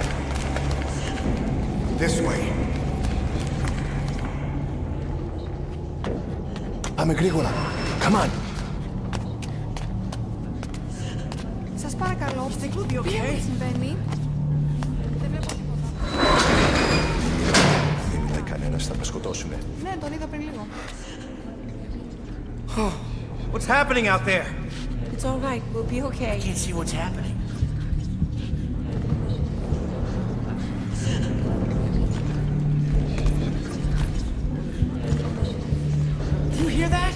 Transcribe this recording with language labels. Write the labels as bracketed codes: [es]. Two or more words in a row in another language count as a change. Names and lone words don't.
[en] This way. [el] Πάμε γρήγορα. [en] Come on. [el] Σας παρακαλώ, τι συμβαίνει? Δεν βλέπω τίποτα. Δεν είδε κανένας, θα με σκοτώσουνε. Ναι, τον είδα πριν λίγο. [en] What's happening out there? It's all right, we'll be okay. I can't see what's happening. Do you hear that?